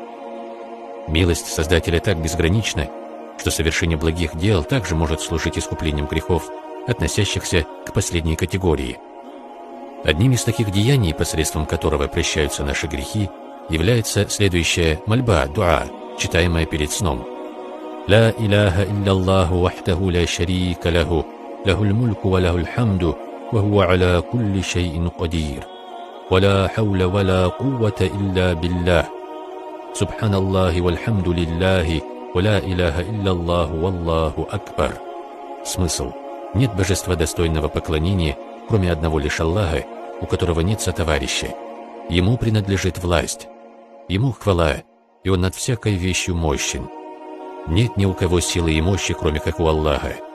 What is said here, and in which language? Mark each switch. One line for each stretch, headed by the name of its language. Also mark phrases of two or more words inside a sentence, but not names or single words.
Russian: Милость Создателя так безгранична, что совершение благих дел также может служить искуплением грехов, относящихся к последней категории. Одним из таких деяний, посредством которого прощаются наши грехи, является следующая мольба, дуа, читаемая перед сном.
Arabic: «لا إله إلا وحده لا شريك له، له الملك وله الحمد، وهو على كل شيء قدير، ولا حول ولا قوة إلا بالله، سبحان الله والحمد لله، ولا إله إلا والله أكبر».
Russian: Смысл. Нет божества достойного поклонения, кроме одного лишь Аллаха, у которого нет сотоварища. Ему принадлежит власть. Ему хвала, и Он над всякой вещью мощен. Нет ни у кого силы и мощи, кроме как у Аллаха.